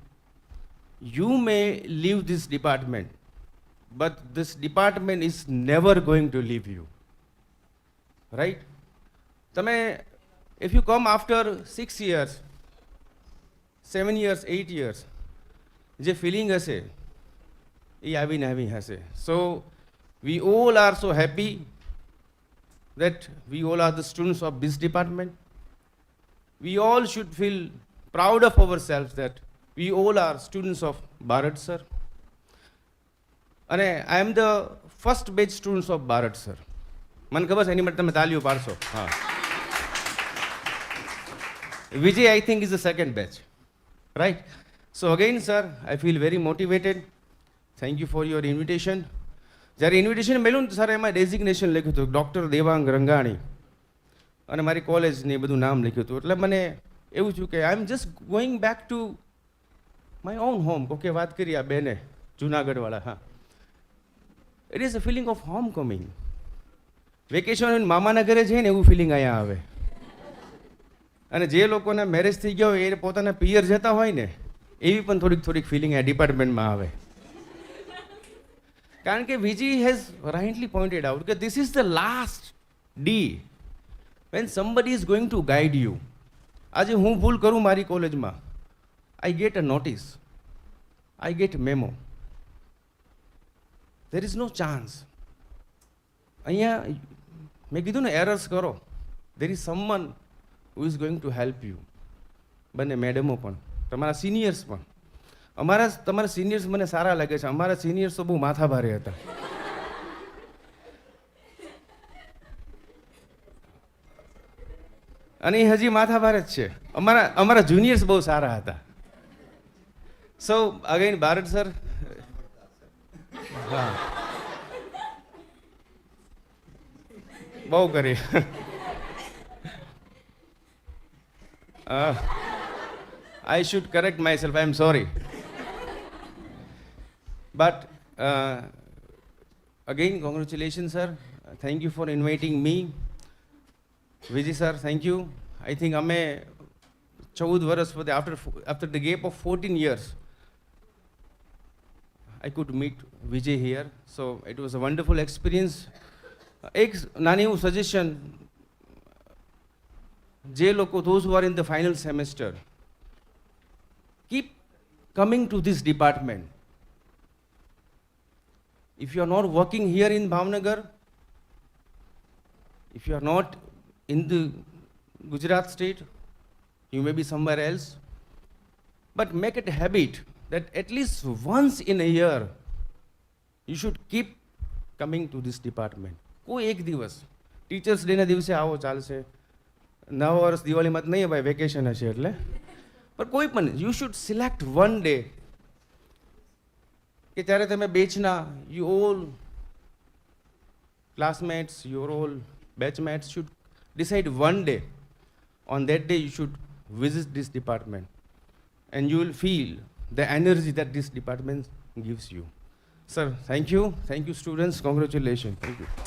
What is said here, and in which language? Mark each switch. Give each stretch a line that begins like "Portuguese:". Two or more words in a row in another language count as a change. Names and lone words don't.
English: You may leave this department, but this department is never going to leave you. Right? If you come after 6 years, 7 years, 8 years,
Gujarati: જે feeling હશે એ આવીને આવી હશે.
English: So we all are so happy that we all are the students of this department. We all should feel proud of ourselves that we all are students of Bharat sir. And I am the first batch students of Bharat sir.
Gujarati: મને ખબર છે એની માટે તમે તાલીઓ પાડશો. હા.
English: Vijay, I think, is the second batch. Right? So again, sir, I feel very motivated. Thank you for your invitation.
Gujarati: જ્યારે ઇન્વિટેશન મળ્યું ને સર એમાં ડેઝિગ્નેશન લખ્યું હતું ડૉક્ટર દેવાંગ રંગાણી અને મારી કોલેજને બધું નામ લખ્યું હતું. એટલે મને એવું થયું કે
English: I am just going back to my own home.
Gujarati: કોકે વાત કરી આ બેને જુનાગઢવાળા. હા,
English: it is a feeling of home coming.
Gujarati: વેકેશન મામાના ઘરે જઈને એવું ફિલિંગ અહીંયા આવે. અને જે લોકોના મેરેજ થઈ ગયા હોય એ પોતાના પિયર જતા હોય ને એવી પણ થોડીક ફિલિંગ આ ડિપાર્ટમેન્ટમાં આવે. કારણ કે
English: વિજી હેઝ rightly pointed out that this is the last day when somebody is going to guide you.
Gujarati: આજે હું ભૂલ કરું મારી કોલેજમાં,
English: I get a notice, I get a memo. There is no chance.
Gujarati: અહીંયા મેં કીધું ને એરર્સ કરો,
English: there is someone who is going to help you.
Gujarati: બંને મેડમો પણ, તમારા સિનિયર્સ પણ. તમારા સિનિયર્સ મને સારા લાગે છે. અમારા સિનિયર્સ તો બહુ માથા ભારે હતા. અને એ હજી માથા ભારે જ છે. અમારા જુનિયર્સ બહુ સારા હતા.
English: so again
Gujarati: ભારત સર, હા બહુ કરી.
English: I should correct myself, I am sorry. But again, congratulations, sir. Thank you for inviting me. Vijay sir, thank you. I think
Gujarati: અમે 14 વર્ષ પછી
English: after the gap of 14 years, I could meet Vijay here. So it was a wonderful experience.
Gujarati: એક નાની એવું સજેશન, જે લોકો
English: those who are in the final semester, keep coming to this department. If you are not working here in Bhavnagar, if you are not in the Gujarat state, you may be somewhere else, but make it a habit that at least once in a year you should keep coming to this department.
Gujarati: કોઈ એક દિવસ ટીચર્સ ડેના દિવસે આવો ચાલશે, નવા વર્ષ દિવાળીમાં જ નહીં ભાઈ, વેકેશન હશે એટલે. પણ કોઈ પણ
English: you should select one day
Gujarati: કે ત્યારે તમે બેચના
English: you all classmates, your all batchmates should decide one day. On that day, you should visit this department, and you will feel the energy that this department gives you. Sir, thank you. Thank you, students. Congratulations. Thank you.